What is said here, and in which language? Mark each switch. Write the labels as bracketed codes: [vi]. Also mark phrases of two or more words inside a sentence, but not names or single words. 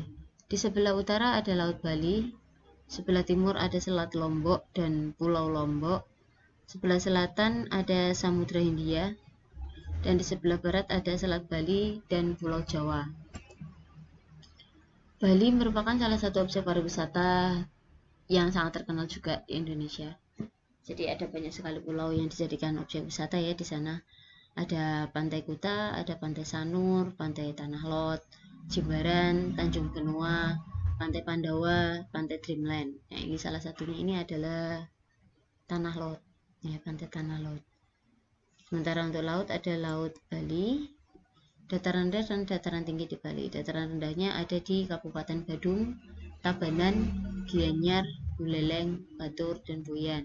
[id] Di sebelah utara ada Laut Bali, sebelah timur ada Selat Lombok dan Pulau Lombok, sebelah selatan ada Samudra Hindia, dan di sebelah barat ada Selat Bali dan Pulau Jawa. Bali merupakan salah satu objek pariwisata yang sangat terkenal juga di Indonesia. Jadi ada banyak sekali pulau yang dijadikan objek wisata ya di sana. Ada Pantai Kuta, ada Pantai Sanur, Pantai Tanah Lot, Jimbaran, Tanjung Benua, Pantai Pandawa, Pantai Dreamland. Nah, ini salah satunya ini adalah Tanah Lot, ya, Pantai Tanah Lot. Sementara untuk laut ada Laut Bali, dataran rendah dan dataran tinggi di Bali. Dataran rendahnya ada di Kabupaten Badung, Tabanan, Gianyar, Buleleng, Batur, dan Boyan.